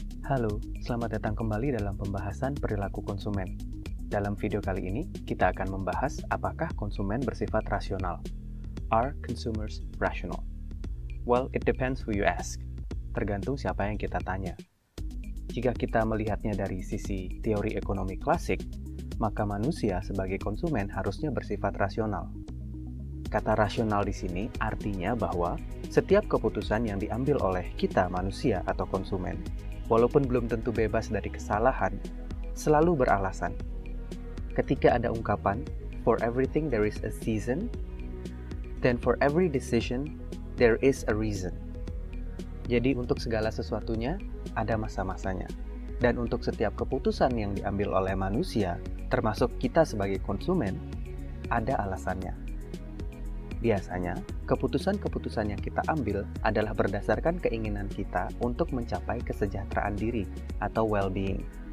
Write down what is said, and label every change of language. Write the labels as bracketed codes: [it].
[id] Halo, selamat datang kembali dalam pembahasan perilaku konsumen. Dalam video kali ini, kita akan membahas apakah konsumen bersifat rasional. [en] Are consumers rational? Well, it depends who you ask. [id] Tergantung siapa yang kita tanya. Jika kita melihatnya dari sisi teori ekonomi klasik, maka manusia sebagai konsumen harusnya bersifat rasional. Kata rasional di sini artinya bahwa setiap keputusan yang diambil oleh kita manusia atau konsumen, walaupun belum tentu bebas dari kesalahan, selalu beralasan. Ketika ada ungkapan, [en] for everything there is a season, then for every decision there is a reason. [id] Jadi untuk segala sesuatunya ada masa-masanya. Dan untuk setiap keputusan yang diambil oleh manusia, termasuk kita sebagai konsumen, ada alasannya. Biasanya, keputusan-keputusan yang kita ambil adalah berdasarkan keinginan kita untuk mencapai kesejahteraan diri atau well-being.